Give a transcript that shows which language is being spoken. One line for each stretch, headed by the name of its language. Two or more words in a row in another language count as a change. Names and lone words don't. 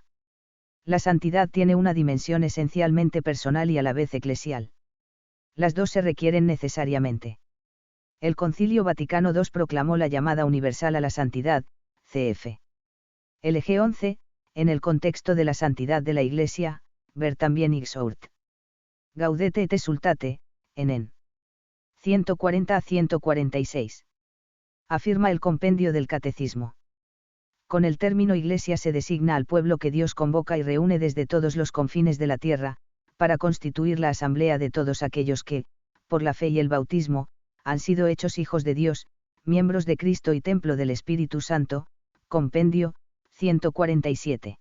Spanish: La santidad tiene una dimensión esencialmente personal y a la vez eclesial. Las dos se requieren necesariamente. El Concilio Vaticano II proclamó la llamada universal a la santidad, cf. LG 11, en el contexto de la santidad de la Iglesia, ver también Ixourt. Gaudete et exsultate, en 140 a 146. Afirma el compendio del Catecismo. Con el término Iglesia se designa al pueblo que Dios convoca y reúne desde todos los confines de la tierra, para constituir la asamblea de todos aquellos que, por la fe y el bautismo, han sido hechos hijos de Dios, miembros de Cristo y templo del Espíritu Santo, compendio, 147.